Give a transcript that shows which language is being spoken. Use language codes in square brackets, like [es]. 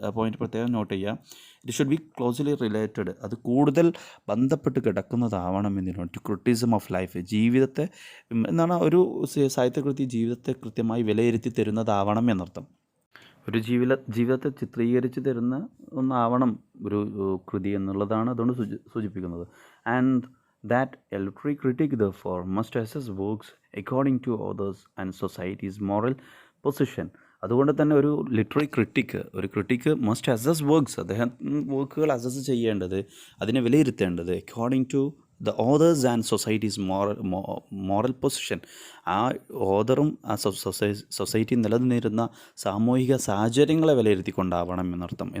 [ml] ആ പോയിന്റ് പ്രത്യേകം നോട്ട് ചെയ്യുക. [en] it should be closely related, [ml] അത് കൂടുതൽ ബന്ധപ്പെട്ട് കിടക്കുന്നതാവണം എന്തിനോട്, [en] to criticism of life, [ml] ജീവിതത്തെ എന്നാണ് ഒരു സാഹിത്യകൃതി ജീവിതത്തെ കൃത്യമായി വിലയിരുത്തി തരുന്നതാവണം എന്നർത്ഥം. ഒരു ജീവിതത്തെ ചിത്രീകരിച്ച് തരുന്ന ഒന്നാവണം ഒരു കൃതി എന്നുള്ളതാണ് അതുകൊണ്ട് സൂചിപ്പിക്കുന്നത്. [en] And that a literary critic therefore must assess works according to others and society's moral position. [ml] അതുകൊണ്ട് തന്നെ ഒരു literary critic [en] must assess works, [ml] അദ്ദേഹം വർക്കുകൾ അസസ് ചെയ്യേണ്ടത്, അതിനെ വിലയിരുത്തേണ്ടത് [en] According to the authors and society's moral position. [ml] ആ ഓതറും ആ സൊസൈറ്റി നിലനിന്നിരുന്ന സാമൂഹിക സാഹചര്യങ്ങളെ വിലയിരുത്തിക്കൊണ്ടാവണം എന്നർത്ഥം.